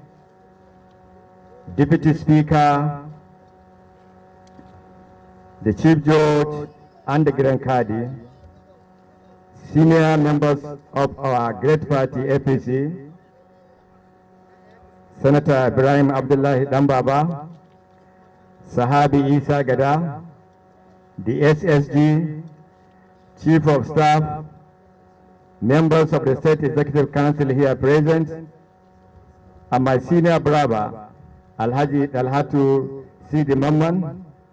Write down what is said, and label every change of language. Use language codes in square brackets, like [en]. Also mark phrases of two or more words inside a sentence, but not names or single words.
[en] Deputy Speaker, the Chief Judge and the Grand Kadi, senior members of our great party APC, Senator Ibrahim Abdullahi Dambaba, Sahabi Isa Gada, the SSG, Chief of Staff, members of the State Executive Council here present, and my senior brother, Alhaji Dalhatu Sidi Mamman.